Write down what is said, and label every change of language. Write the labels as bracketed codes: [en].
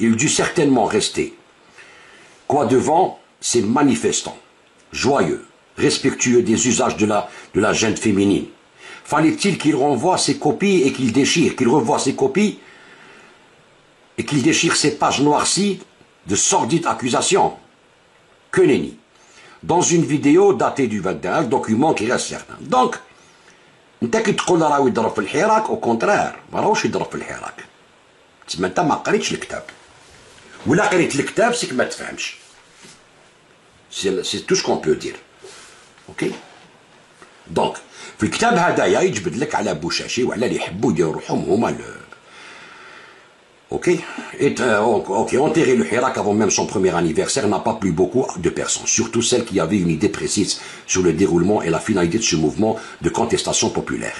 [fr] Il dut certainement rester devant ces manifestants, joyeux, respectueux des usages de la jeune féminine. Fallait-il qu'il renvoie ses copies et qu'il déchire, qu'il revoie ses copies et qu'il déchire ses pages noircies de sordides accusations? Que nenni. Dans une vidéo datée du 21, document qui reste certain. [ar] Donc, انت كي تقول راهو يضرب في الحراك [fr] au contraire [ar] ما راهوش يضرب في الحراك. تسمى انت ما قريتش الكتاب. ولا قريت الكتاب سيك ما تفهمش. [fr] C'est tout ce qu'on peut dire. OK. Donc, [ar] في الكتاب هذايا يجبد لك على بوشاشي وعلى اللي يحبوا يديروا روحهم هما [fr] Ok, enterrer le Hirak avant même son premier anniversaire n'a pas plu beaucoup de personnes, surtout celles qui avaient une idée précise sur le déroulement et la finalité de ce mouvement de contestation populaire.